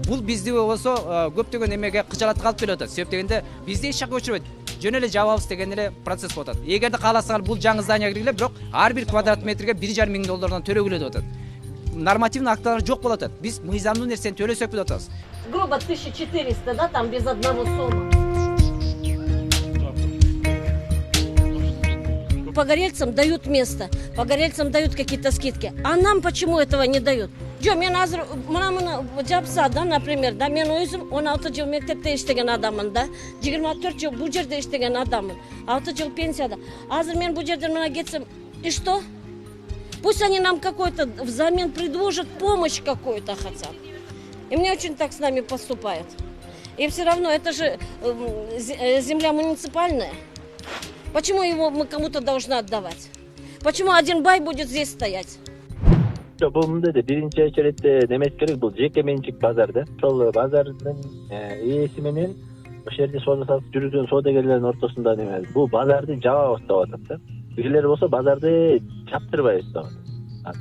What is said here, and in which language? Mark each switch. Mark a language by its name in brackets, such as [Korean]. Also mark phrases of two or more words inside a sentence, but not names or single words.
[Kyrgyz] Бул бизди болсо көптөгөн эмеге кыжалатып калып келип атат. Себеп дегенде бизди эч жакка көчүрбөйт. Жөн эле жабабыз деген эле процесс болуп атат. Эгерде кааласаңар бул жаңы зданияга киргиле, бирок ар бир квадрат метрге $1,5 миң төлөгүлө деп атат. Нормативный актылар жок болуп атат. Биз мыйзамдуу нерсени төлөсөк деп атабыз. [Russian] Грубо 1400, да, там без одного сома. Погорельцам дают место, погорельцам дают какие-то скидки. А нам почему этого не дают? [Kyrgyz] Жо, мен азыр мына жапса, да, например, да, мен өзүм 16 жыл мектепте иштеген адаммын, да, 24 жыл бул жерде иштеген адаммын, 6 жыл пенсияда. Азыр мен бул жерден мына кетсем, [Russian] и что? Пусть они нам какой-то взамен предложат помощь какую-то хотят. И мне очень так с нами поступают. И все равно это же земля муниципальная. Почему его мы кому-то должны отдавать? Почему один бай будет здесь стоять? [Kyrgyz] Бул мындай да биринчи очередде немес керек, бул жеке менчик базар да. Ошол базардын ээси менен ошол жерде соода сатып жүргөн соодагерлердин ортосунда неме бул базарды жабабыз деп атат да. Кишилер болсо базарды жаптырбайбыз деп атат.